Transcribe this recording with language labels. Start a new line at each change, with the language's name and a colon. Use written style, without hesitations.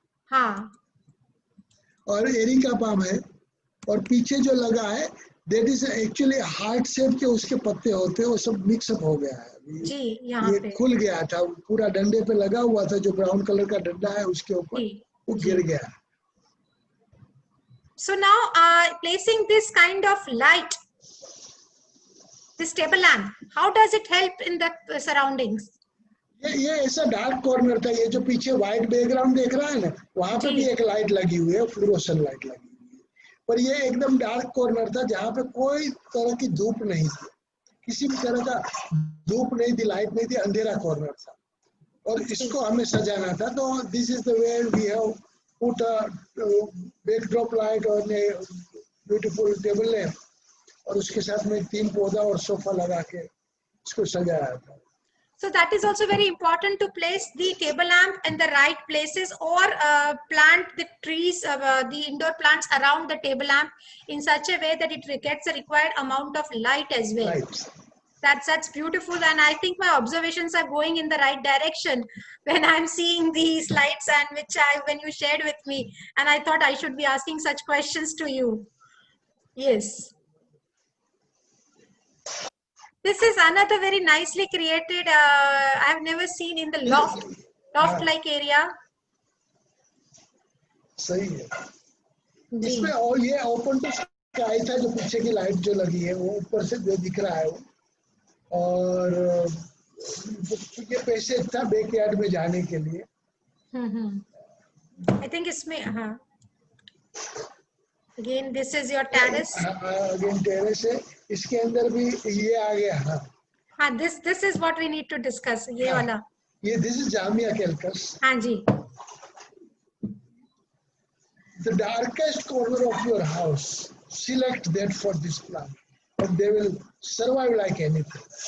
Hindi: हाँ. और areca palm है, और पीछे जो लगा है,
English: that is actually
Hindi: heart shape के उसके पत्ते होते हैं, वो सब मिक्सअप हो गया है. जी, यहाँ ये पे खुल गया था, पूरा डंडे पे लगा हुआ था, जो ब्राउन कलर का डंडा है उसके ऊपर वो गिर गया.
English: So now placing this kind of light, this table lamp, how does it help in the surroundings?
Hindi: ये ऐसा डार्क कॉर्नर था. ये जो पीछे व्हाइट बैकग्राउंड देख रहा है ना, वहां पे भी एक लाइट लगी हुई है, फ्लोरोसेंट लाइट लगी हुई है. पर ये एकदम डार्क कॉर्नर था जहाँ पे कोई तरह की धूप नहीं थी, किसी भी तरह का धूप नहीं थी, लाइट नहीं थी, अंधेरा कॉर्नर था. और इसको हमें सजाना था, तो
English: this is the way we have put a backdrop light
Hindi: और
English: beautiful table lamp,
Hindi: और उसके साथ में 3 पौधा और सोफा लगा के इसको सजाया था.
English: So that is also very important to place the table lamp in the right places, or plant the trees, the indoor plants around the table lamp in such a way that it gets the required amount of light as well. Right. That's beautiful, and I think my observations are going in the right direction when I'm seeing these slides, and when you shared with me, and I thought I should be asking such questions to you. Yes. This is another very nicely created, I've never seen in the loft-like area.
Hindi: सही है. इसमें और ये open to sky था, जो पीछे की light जो लगी है वो ऊपर से जो दिख रहा है वो, और ये पैसेज था बैकयार्ड में जाने के लिए.
English: I think
Hindi: इसमें हाँ.
English: Again, this is your terrace. Again terrace है.
Hindi: इसके अंदर भी ये आ गया.
English: हाँ, this is what we need to discuss.
Hindi: ये वाला.
English: ये this is Jamia Calcus.
Hindi: हाँ जी.
English: The darkest corner of your house, select that for this plant, and they will survive like anything.